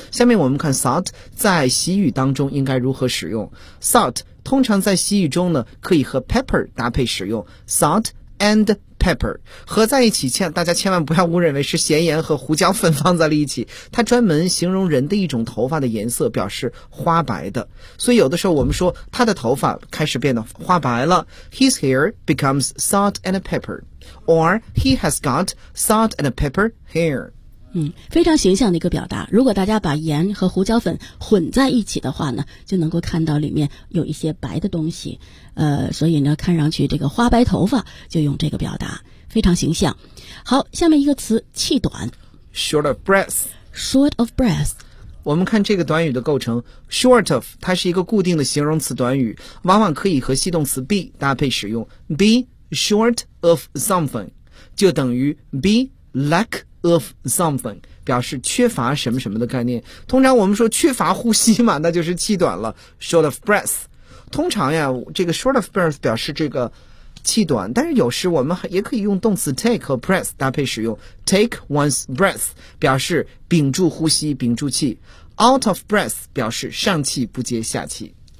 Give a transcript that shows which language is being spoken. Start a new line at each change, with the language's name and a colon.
Chinese: 下面我们看 salt 在习语当中应该如何使用。 salt 通常在习语中呢可以和 pepper 搭配使用， salt and pepper 合在一起，大家千万不要误认为是咸盐和胡椒粉放在了一起，它专门形容人的一种头发的颜色，表示花白的。所以有的时候我们说他的头发开始变得花白了，
English: his hair becomes salt and pepperOr he has got salt and pepper hair。
Chinese: 嗯，非常形象的一个表达。如果大家把盐和胡椒粉混在一起的话呢，就能够看到里面有一些白的东西。所以呢，看上去这个花白头发就用这个表达，非常形象。好，下面一个词，气短。
English: Short of breath。 Short of breath。
Chinese: 我们看这个短语的构成， short of 它是一个固定的形容词短语，往往可以和系动词 be 搭配使用。
English: Be short of something 就等于 be lack of something，
Chinese: 表示缺乏什么什么的概念。通常我们说缺乏呼吸嘛，那就是气短了， short of breath。通常呀，这个 short of breath 表示这个气短，但是有时我们也可以用动词 take 和 breath 搭配使用。 take one's breath 表示屏住呼吸、屏住气， out of breath 表示上气不接下气。